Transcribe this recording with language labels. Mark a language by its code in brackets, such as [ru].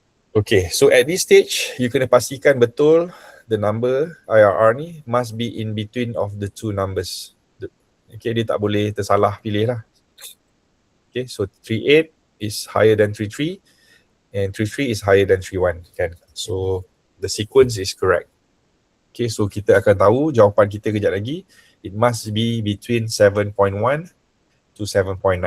[en] Okay, so at this stage, you [ms] kena pastikan betul [en] the number IRR ni must be in between of the two numbers. [ms] Okay, dia tak boleh tersalah pilih lah. [en] Okay, so 38 is higher than 33 and 33 is higher than 31 kan. So the sequence is correct. [ms] Okay, so kita akan tahu jawapan kita kejap lagi. [en] It must be between 7.1 to 7.9.